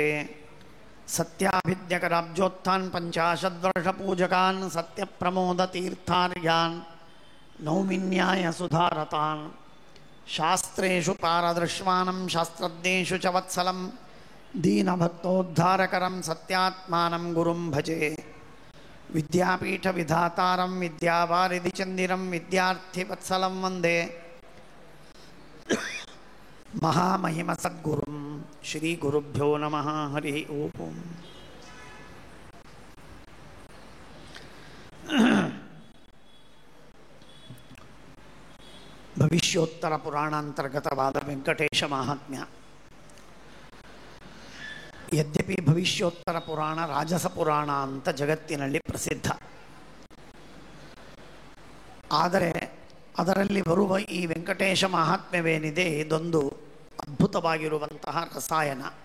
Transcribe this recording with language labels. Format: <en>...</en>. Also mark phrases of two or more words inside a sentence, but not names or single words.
<sa>ಸತ್ಯಾಭಿಜ್ಞಕರಾಬ್ಜೋತ್ಥಾನ್ ಪಂಚಾಶದ್ವರ್ಷಪೂಜಕಾನ್ ಸತ್ಯಪ್ರಮೋದತೀರ್ಥಾರ್ಯಾನ್ ನೌಮಿನ್ಯಾಯ ಸುಧಾರತಾನ್. ಶಾಸ್ತ್ರೇಷು ಪಾರದೃಶ್ವಾನಂ ಶಾಸ್ತ್ರಜ್ಞೇಷು ಚ ವತ್ಸಲಂ ದೀನಭಕ್ತೋದ್ಧಾರಕರಂ ಸತ್ಯಾತ್ಮಾನಂ ಗುರುಂ ಭಜೆ. ವಿದ್ಯಾಪೀಠ ವಿಧಾತಾರಂ ವಿದ್ಯಾವಾರಿಧಿ ಚಂದಿರಂ ವಿದ್ಯಾರ್ಥಿವತ್ಸಲಂ ವಂದೇ ಮಹಾಮಹಿಮ ಸದ್ಗುರುಂ. ಶ್ರೀ ಗುರುಭ್ಯೋ ನಮಃ. ಹರಿ ಓಂ.</sa> <kn>ಭವಿಷ್ಯೋತ್ತರ ಪುರಾಣಾಂತರ್ಗತವಾದ ವೆಂಕಟೇಶ ಮಹಾತ್ಮ್ಯ. ಯದ್ಯಪಿ ಭವಿಷ್ಯೋತ್ತರ ಪುರಾಣ ರಾಜಸ ಪುರಾಣ ಅಂತ ಜಗತ್ತಿನಲ್ಲಿ ಪ್ರಸಿದ್ಧ, ಆದರೆ ಅದರಲ್ಲಿ ಬರುವ ಈ ವೆಂಕಟೇಶ ಮಹಾತ್ಮ್ಯವೇನಿದೆ ಇದೊಂದು ಅದ್ಭುತವಾಗಿರುವಂತಹ ರಸಾಯನ.</kn>